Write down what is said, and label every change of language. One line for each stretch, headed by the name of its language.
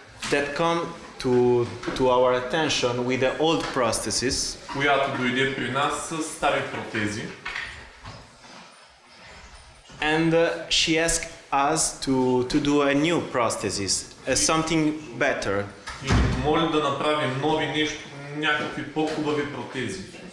English: that come to our attention with the old prosthesis.
Bulgarian: която дойде при нас с стари протези
English: And she asked us to do a new prosthesis, something better,
Bulgarian: и ни моли да направим нови нещо, някакви по-хубави протези,